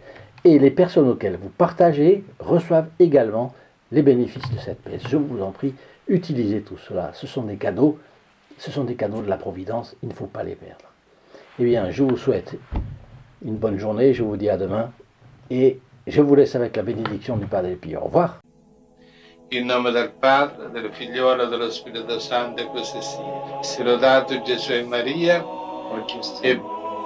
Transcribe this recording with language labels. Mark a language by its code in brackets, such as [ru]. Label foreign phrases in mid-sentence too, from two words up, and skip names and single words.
[fr] Et les personnes auxquelles vous partagez reçoivent également les bénéfices de cette messe. Je vous en prie, utilisez tout cela. Ce sont des cadeaux de la Providence, il ne faut pas les perdre. Eh bien, je vous souhaite une bonne journée, je vous dis à demain, et je vous laisse avec la bénédiction du Padre Pio. Au revoir. [it] In nome del Padre, del Figliolo e dello Spirito Santo, e così sia. Sia lodato Gesù e Maria, e